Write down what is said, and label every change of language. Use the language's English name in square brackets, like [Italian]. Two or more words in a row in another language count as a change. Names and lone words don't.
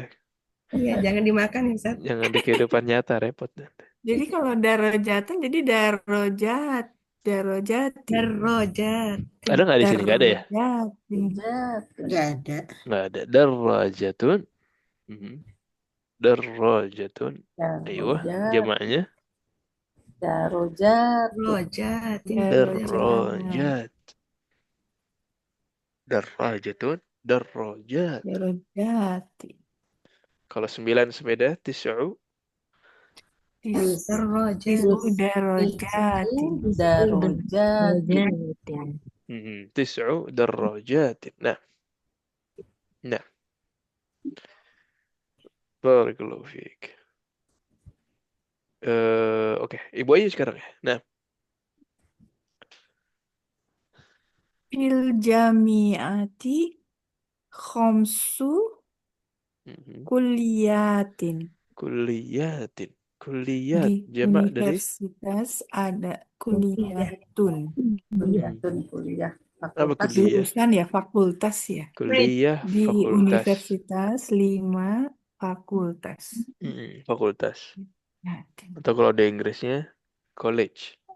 [Indonesian] Iya, jangan dimakan ya Ustaz. Jangan di kehidupan nyata, repot. Jadi kalau darajatan jadi darojati. [Arabic] Darrojat. [Indonesian] Ada nggak di sini? Nggak ada ya? [Arabic] Darojati. Jatun. [Indonesian] Nggak ada. Nggak ada. [Arabic] درجة. درجة. [Indonesian] Ayo, [Arabic] Darojat. [Indonesian] jamaknya [Arabic] Darojat. Darrojat. درجات. درجة. Darajat. Darojati. [Indonesian] Kalau 9 sepeda, tis'u. [Arabic] Darrojat. Darojati. Darojat. تسع درجات. Nah. بارك الله فيك. [Indonesian] Oke, Ibu Ayu sekarang ya. Nah, [Arabic] في الجامعة خمس كليات. kuliyatin. Kuliat [Indonesian] Di jamak dari universitas ada kuliyatun. Kuliah. apa Fakultas. kuliah? Jurusan ya fakultas ya. Kuliah Di fakultas. universitas 5 fakultas. Fakultas. Atau kalau ada Inggrisnya college.